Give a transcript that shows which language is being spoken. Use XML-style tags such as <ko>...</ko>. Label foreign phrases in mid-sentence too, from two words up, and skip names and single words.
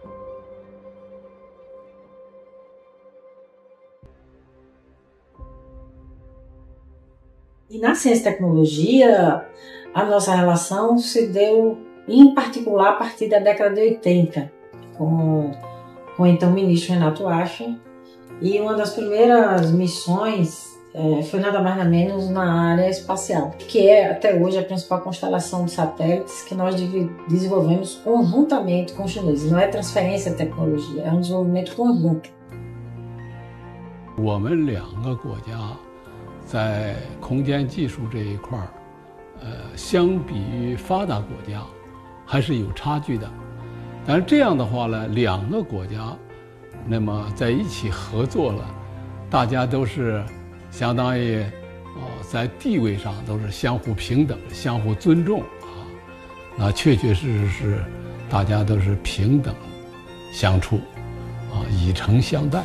<pt>E na ciência e tecnologia, a nossa relação se deu, em particular, a partir da década de 80, com o então ministro Renato Acha. E uma das primeiras missões foi nada mais nada menos na área espacial, que é até hoje a principal constelação de satélites que nós desenvolvemos conjuntamente com os chineses. Não é transferência de tecnologia, é um desenvolvimento conjunto.</pt> <zh>我们两个国家在空间技术这一块相比于发达国家还是有差距的。但是这样的话呢，两个国家那么在一起合作了，大家都是相当于在地位上都是相互平等、相互尊重啊，确确实实是大家都是平等相处以诚相待。</zh>